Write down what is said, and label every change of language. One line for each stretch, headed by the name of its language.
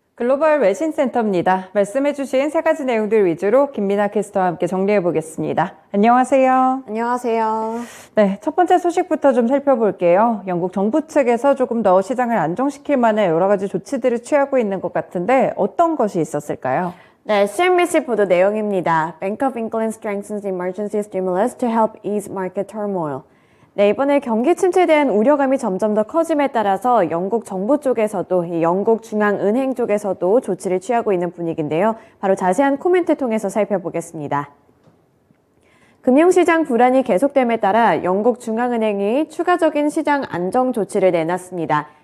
Korean: 글로벌 외신센터입니다. 말씀해주신 세 가지 내용들 위주로 김민아 캐스터와 함께 정리해보겠습니다. 안녕하세요. 안녕하세요. 네, 첫 번째 소식부터 좀 살펴볼게요. 영국 정부 측에서 조금 더 시장을 안정시킬 만한 여러 가지 조치들을 취하고 있는 것 같은데 어떤 것이 있었을까요? 네, CNBC 보도 내용입니다.
English: Bank of England strengthens emergency stimulus to help ease market turmoil.
Korean: 네, 이번에 경기 침체에 대한 우려감이 점점 더 커짐에 따라서 영국 정부 쪽에서도 이 영국 중앙은행 쪽에서도 조치를 취하고 있는 분위기인데요. 바로 자세한 코멘트 통해서 살펴보겠습니다. 금융시장 불안이 계속됨에 따라 영국 중앙은행이 추가적인 시장 안정 조치를 내놨습니다.